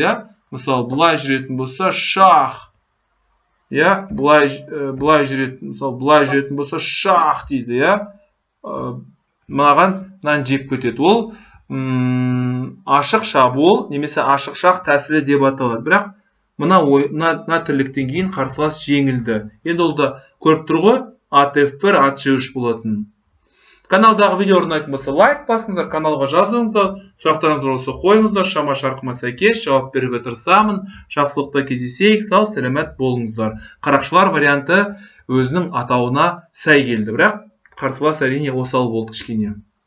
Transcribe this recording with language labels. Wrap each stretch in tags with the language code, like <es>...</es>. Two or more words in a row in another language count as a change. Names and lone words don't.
<kk>Мысалы, бұлай жүретін болса шах. Бұлай жүретін болса шах дейді. Мынаған жек кетеді. Ол ашық шабуыл немесе ашық шах тәсілі деп аталады. Бірақ мына тірліктен кейін қарсылас жеңілді. Енді ол да көріп тұр ғой, at F1, at G3 болатын. Каналдағы видео ұнайтын болса лайк басыңыздар, каналға жазыңыздар, сұрақтарыңыз болса қойыңыздар, шама шарқыма сәйкес жауап беруге тырысамын. Жақсылықта кездесейік, сау сәлемет болыңыздар. Қарақшылар варианты өзінің атауына сай келді, бірақ қарсылас әрине осал болды кішкене.</kk>